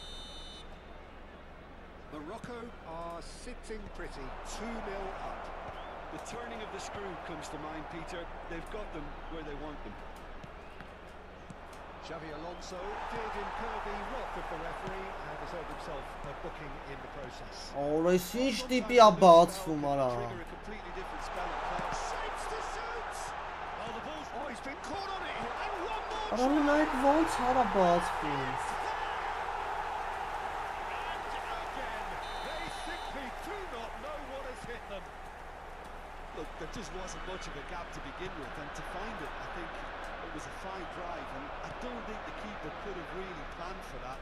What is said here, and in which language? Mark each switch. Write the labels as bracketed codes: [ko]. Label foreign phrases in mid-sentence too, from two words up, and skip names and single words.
[en] Morocco are sitting pretty, 2-0 up. The turning of the screw comes to mind, Peter. They've got them where they want them. Xavi Alonso did incur the wrath of the referee and deserved himself a booking in the process. [hy] Ora ինչ տիպի է բացվում արա։ [en] Trigger a completely different spell of play. Shapes to shoot! Oh, the ball's... Oh, he's been caught on it here. And one more [hy] Արա նայեք ոնց արա բացվում։ [en] They simply do not know what has hit them. Look, there just wasn't much of a gap to begin with, and to find it, I think it was a fine drive, and I don't think the keeper could have really planned for that.